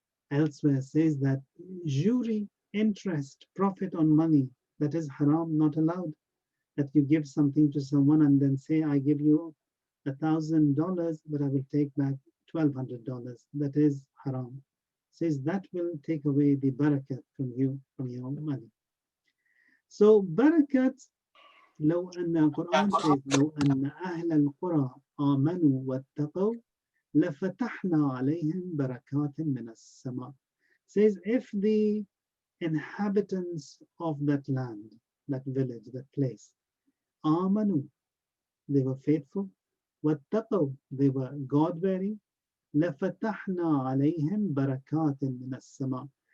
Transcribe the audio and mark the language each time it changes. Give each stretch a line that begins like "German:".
English: Elsewhere says that jury, interest, profit on money, that is haram, not allowed. That you give something to someone and then say, I give you $1,000, but I will take back $1,200. That is haram. Says that will take away the barakat from you, from your money. So barakat,
Arabic: لو أن
English: Quran says,
Arabic: لو أن أهل القرى آمنوا واتقوا لفتحنا عليهم بركات من السماء.
English: Says if the inhabitants of that land, that village, that place,
Arabic: آمنوا,
English: they were faithful,
Arabic: واتقوا,
English: they were God-bearing,
Arabic: لفتحنا عليهم بركات من السماء.